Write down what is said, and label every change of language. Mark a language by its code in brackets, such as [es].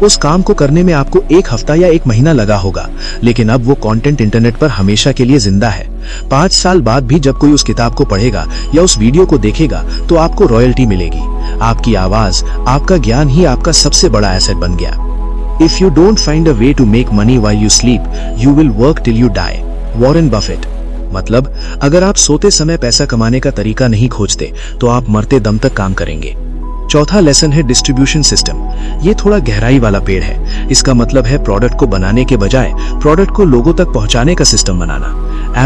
[hi] उस काम को करने में आपको 1 हफ्ता या 1 महीना लगा होगा, लेकिन अब वो कंटेंट इंटरनेट पर हमेशा के लिए जिंदा है। 5 साल बाद भी जब कोई उस किताब को पढ़ेगा या उस वीडियो को देखेगा तो आपको रॉयल्टी मिलेगी। आपकी आवाज, आपका ज्ञान ही आपका सबसे बड़ा एसेट बन गया। [en] If you don't find a way to make money while you sleep, you will work till you die. [hi] Warren Buffett. मतलब, अगर आप सोते समय पैसा कमाने का तरीका नहीं खोजते तो आप मरते दम तक काम करेंगे। चौथा लेसन है डिस्ट्रीब्यूशन सिस्टम। ये थोड़ा गहराई वाला पेड़ है। इसका मतलब है प्रोडक्ट को बनाने के बजाय प्रोडक्ट को लोगों तक पहुंचाने का सिस्टम बनाना।